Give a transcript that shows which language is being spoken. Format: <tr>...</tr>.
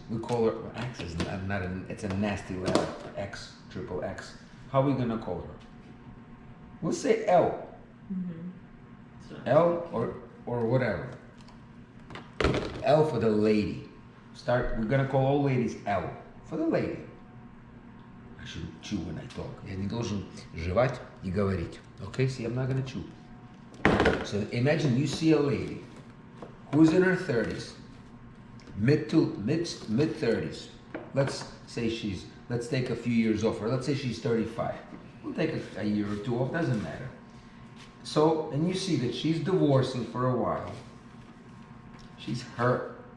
<en>We call her X is not it's a nasty letter. X, triple X. How are we gonna call her? We'll say L. Mm-hmm. So, L or whatever. L for the lady. We're gonna call all ladies L for the lady. I should chew when I talk.</en> <ru>Я не должен жевать и говорить.</ru> <en>Okay, see, I'm not gonna chew. So imagine you see a lady who's in her 30s, mid 30s. Let's take a few years off her. Let's say she's 35. We'll take a year or two off, doesn't matter. So, and you see that she's divorcing for a while. She's hurt.</en>